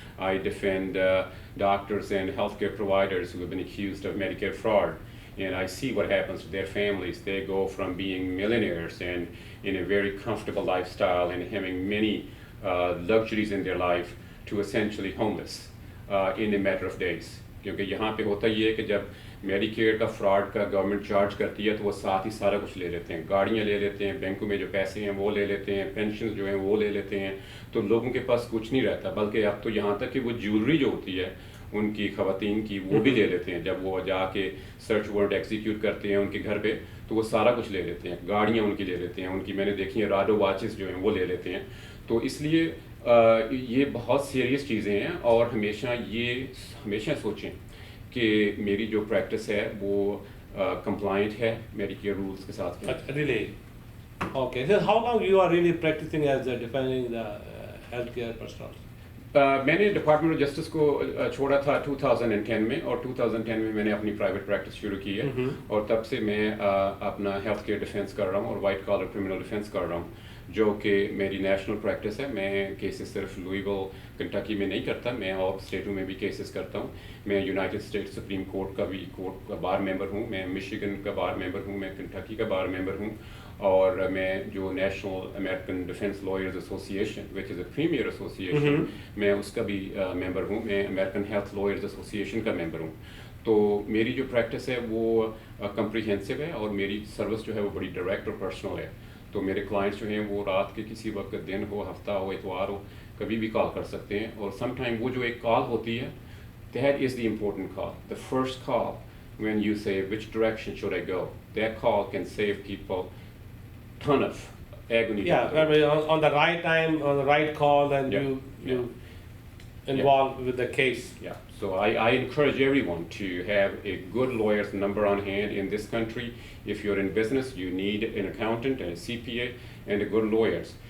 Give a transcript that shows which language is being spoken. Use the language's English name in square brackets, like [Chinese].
[English] I defend doctors and healthcare providers who have been accused of Medicare fraud, and I see what happens to their families. They go from being millionaires and in a very comfortable lifestyle and having many luxuries in their life to essentially homeless in a matter of days. [Hindi] क्योंकि यहाँ पे होता ये है कि जब Medicare का fraud का गवर्नमेंट चार्ज करती है तो वो साथ ही सारा कुछ ले लेते हैं, गाड़ियाँ ले लेते हैं, बैंकों में जो पैसे हैं वो ले लेते हैं, पेंशन जो हैं वो ले लेते हैं, तो लोगों के पास कुछ नहीं रहता, बल्कि अब तो यहाँ तक कि वो ज्वेलरी जो होती है उनकी ख़वातीन की वो भी ले लेते हैं। जब वो जाके सर्च वारंट एग्जीक्यूट करते हैं उनके घर पे तो वो सारा कुछ ले लेते हैं, गाड़ियाँ उनकी ले लेते हैं, उनकी मैंने देखी है राडो वॉचेस जो हैं वो ले लेते हैं। तो इसलिए ये बहुत सीरियस चीज़ें हैं और हमेशा सोचें कि मेरी जो प्रैक्टिस है वो कंप्लाइंट है मेडिकेयर रूल्स के साथ। Really? Okay. So how long you are really practicing as defending the healthcare personnel? मैंने डिपार्टमेंट ऑफ जस्टिस को छोड़ा था 2010 में और 2010 में मैंने अपनी प्राइवेट प्रैक्टिस शुरू की है और तब से मैं अपना हेल्थ केयर डिफेंस कर रहा हूँ और वाइट कॉलर क्रिमिनल डिफेंस कर रहा हूँ, जो कि मेरी नेशनल प्रैक्टिस है। मैं केसेस सिर्फ लुइविल कंटकी में नहीं करता, मैं और स्टेटों में भी केसेस करता हूँ। मैं यूनाइटेड स्टेट्स सुप्रीम कोर्ट का बार मेंबर हूँ, मैं मिशिगन का बार मेंबर हूँ, मैं कंटकी का बार मेंबर हूँ और मैं जो national American defence lawyers association [English] which is a premier association [Hindi] मैं उसका भी मेंबर हूँ। मैं अमेरिकन हेल्थ लॉयर्स एसोसिएशन का मेंबर हूँ। तो मेरी जो प्रैक्टिस है वो कम्प्रीहेंसिव है और मेरी सर्विस जो है वो बड़ी डायरेक्ट और पर्सनल है। तो मेरे क्लाइंट्स जो हैं वो रात के किसी वक्त, दिन हो, हफ्ता हो, इतवार हो, कभी भी कॉल कर सकते हैं। और सम टाइम वो जो एक कॉल होती है, [English] That is the important call, the first call when you say which direction should I go, that call can save people ton of agony. Yeah, on the right time, on the right call, and you involved with the case. Yeah, so I encourage everyone to have a good lawyer's number on hand in this country. If you're in business, you need an accountant and a CPA and a good lawyers.